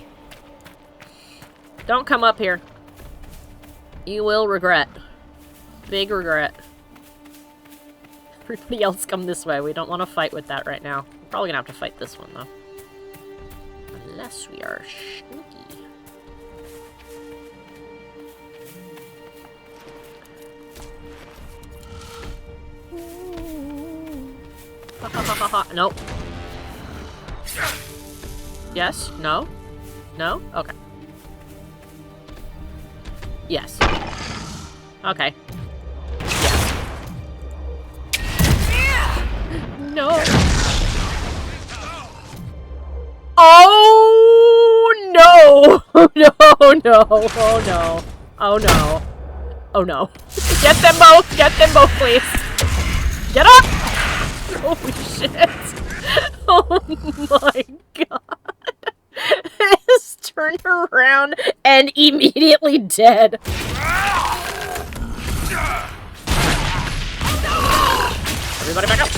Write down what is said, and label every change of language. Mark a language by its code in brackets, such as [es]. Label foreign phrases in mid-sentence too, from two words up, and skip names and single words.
[en] Don't come up here. You will regret. Big regret. Everybody else come this way. We don't want to fight with that right now. We're probably gonna have to fight this one, though. Unless we are sneaky. Ha ha ha ha ha. Nope. Yes? No? No? Okay. Yes. Okay. Yes. No. Oh no! Oh no! No! Oh no! Oh no! Oh no! Get them both! Get them both, please! Get up! Holy shit! Oh my god! Just turned around and immediately dead. Everybody back up!